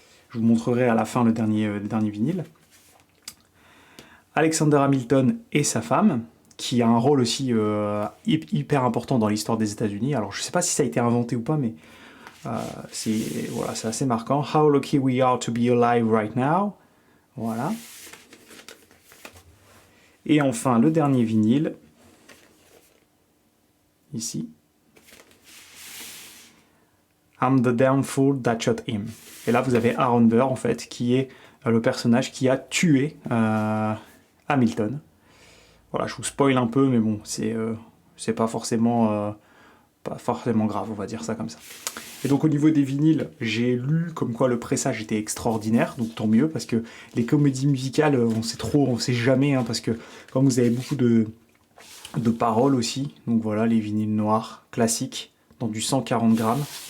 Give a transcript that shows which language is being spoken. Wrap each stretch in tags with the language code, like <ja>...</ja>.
<fr>Je vous montrerai à la fin le dernier vinyle. Alexander Hamilton et sa femme, qui a un rôle aussi hyper important dans l'histoire des États-Unis. Alors, je ne sais pas si ça a été inventé ou pas, mais c'est assez marquant.</fr> <en>How lucky we are to be alive right now.</en> <fr>Voilà. Et enfin, le dernier vinyle, ici.</fr> <en>I'm the damn fool that shot him.</en> <fr>Et là, vous avez Aaron Burr, en fait, qui est le personnage qui a tué Hamilton. Voilà, je vous spoil un peu, mais bon, c'est pas forcément grave, on va dire ça comme ça. Et donc au niveau des vinyles, j'ai lu comme quoi le pressage était extraordinaire, donc tant mieux, parce que les comédies musicales, on sait jamais, hein, parce que comme vous avez beaucoup de paroles aussi, donc voilà, les vinyles noirs, classiques, dans du 140 grammes.</fr>